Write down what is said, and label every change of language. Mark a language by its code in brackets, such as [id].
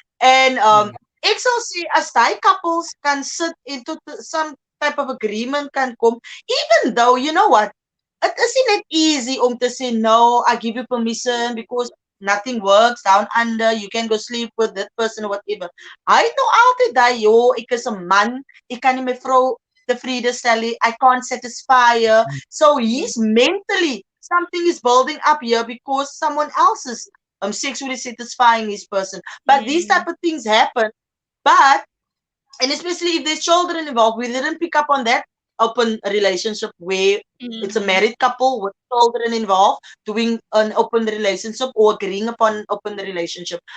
[en] And [af] ek sal sê as daai [en] couples can sit into some type of agreement can come, even though you know what, it isn't it easy to say no, I give you permission because nothing works down under, you can go sleep with that person or whatever. [af] Hy het nou altyd daai, ek is 'n man, ek kan nie my vrou tevrede stel nie, [en] I can't satisfy her. So he's mentally, something is building up here because someone else is sexually satisfying his person. But these type of things happen. But, and especially if there's children involved, we didn't pick up on that open relationship where it's a married couple with children involved doing an open relationship or agreeing upon an open relationship.